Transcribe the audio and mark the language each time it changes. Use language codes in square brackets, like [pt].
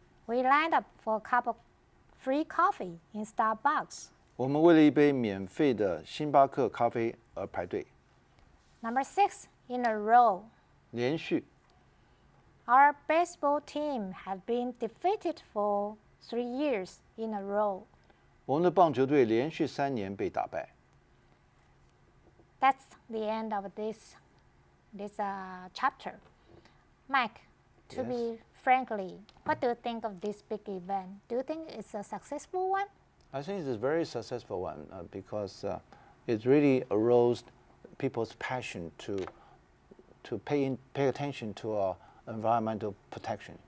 [en] We lined up for a cup of free coffee in Starbucks. [zh] 我们为了一杯免费的星巴克咖啡而排队。 [en] Number 6, in a row. [zh] 连续。 [en] Our baseball team had been defeated for 3 years in a row. [zh] 我们的棒球队连续3年被打败。 [en] That's the end of this chapter. Mike, to Yes. be frankly, what do you think of this big event? Do you think it's a successful one? I think it's a very successful one because it really aroused people's passion to pay attention to environmental protection.